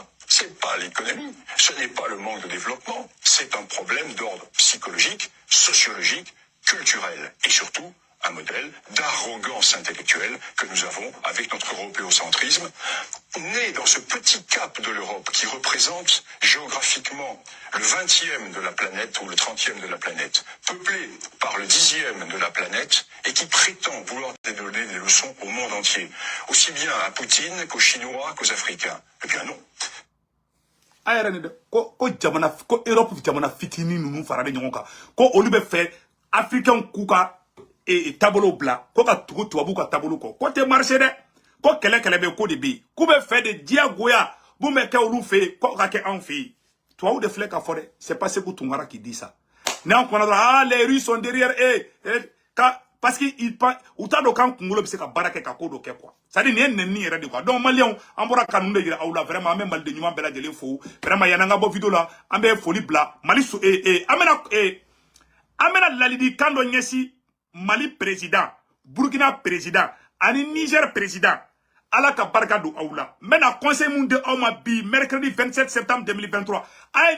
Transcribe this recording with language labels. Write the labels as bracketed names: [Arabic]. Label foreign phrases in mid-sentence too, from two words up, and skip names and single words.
[French] C'est pas l'économie, ce n'est pas le manque de développement, c'est un problème d'ordre psychologique, sociologique, culturel et surtout un modèle d'arrogance intellectuelle que nous avons avec notre européocentrisme, né dans ce petit cap de l'Europe qui représente géographiquement le 20e de la planète ou le 30e de la planète, peuplé par le 10e de la planète et qui prétend vouloir donner des leçons au monde entier, aussi bien à Poutine qu'aux Chinois qu'aux Africains. Eh bien non. [Bambara] Ko Europe jamana fitini nunu farade ɲɔgɔn kan ko olu bɛ fɛ africain k'u ka tabolo bila ko ka tugu tubabu ka tabolo kɔ ko tɛ marché dɛ ko kɛlɛ bɛ ko de bɛ yen k'u bɛ fɛ de diyagoya mun bɛ kɛ olu fɛ yen ko ka kɛ anw fɛ yen tubabu de filɛ ka fɔ dɛ [French] c'est pas Sékou Tounkara qui dit ça [Bambara] n'an kɔnɔ dɔrɔn [French] les Russes sont derrière parce que [Bambara] u t'a dɔn k'an kunkolo bɛ se ka baara kɛ ka ko dɔ kɛ quoi [French] c'est à dire [Bambara] nin ye nɛni yɛrɛ de quoi donc maliyɛnw an bɔra ka ninnu de yira aw la vraiment an bɛ maliden ɲuman bɛɛ lajɛlen fo vraiment yanni an ka bɔ video la an bɛ foli bila Mali an bɛna ladilikan dɔ ɲɛsin Mali président Burkina président ani Niger président ala ka barika don aw la n bɛna conseil mun di aw ma bi [French] mercredi 27 septembre 2023 [Bambara] a ye